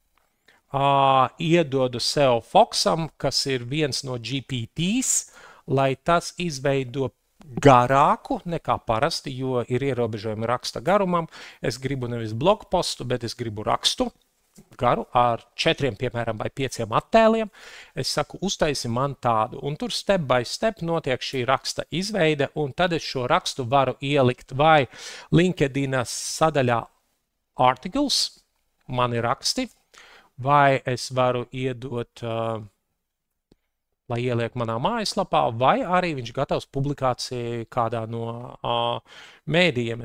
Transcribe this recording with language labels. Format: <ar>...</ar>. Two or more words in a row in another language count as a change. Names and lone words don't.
<lv>iedodu sev Foxam, kas ir viens no GPTs, lai tas izveido garāku nekā parasti, jo ir ierobežojumi raksta garumam. Es gribu nevis blogpostu, bet es gribu rakstu garu ar 4, piemēram, vai 5 attēliem. Es saku, uztaisi man tādu, un tur</lv> <en>step by step</en> <lv>notiek šī raksta izveide, un tad es šo rakstu varu ielikt vai LinkedIn sadaļā articles, mani raksti, vai es varu iedot, lai ieliek manā mājaslapā, vai arī viņš gatavs publikācijai kādā no mēdījiem.</lv>